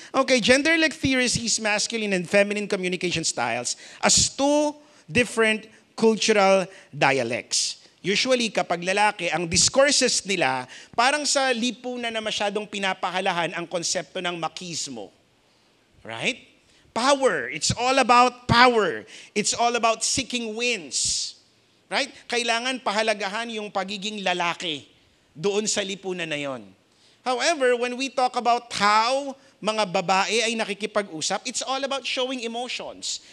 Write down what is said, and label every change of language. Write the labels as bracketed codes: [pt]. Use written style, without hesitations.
[en] Okay, genderless theory sees masculine and feminine communication styles as two different cultural dialects. [tl] Usually, kapag lalaki, ang discourses nila, parang sa lipunan na masyadong pinapahalahan ang konsepto ng machismo. [en] Right? Power. It's all about power. It's all about seeking wins. [tl] Right? Kailangan pahalagahan yung pagiging lalaki doon sa lipunan na yon. [en] However, when we talk about how [tl] mga babae ay nakikipag-usap, [en] it's all about showing emotions.